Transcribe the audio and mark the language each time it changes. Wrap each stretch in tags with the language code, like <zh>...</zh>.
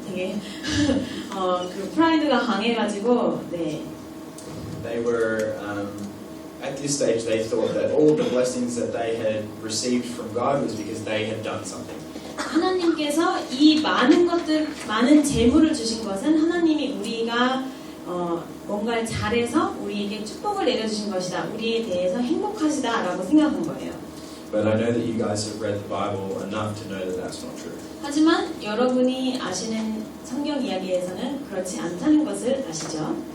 <ko>되게 그 프라이드가 강해가지고 네.</ko> <en>They were at this stage they thought that all the blessings that they had received from God was because they had done something.</en> <ko>하나님께서 이 많은 재물을 주신 것은 하나님이 우리가 뭔가를 잘해서 우리에게 축복을 내려주신 것이다. 우리에 대해서 행복하시다라고 생각한 거예요.</ko> <en>But I know that you guys have read the Bible enough to know that that's not true.</en> <ko>하지만 여러분이 아시는 성경 이야기에서는 그렇지 않다는 것을 아시죠?</ko>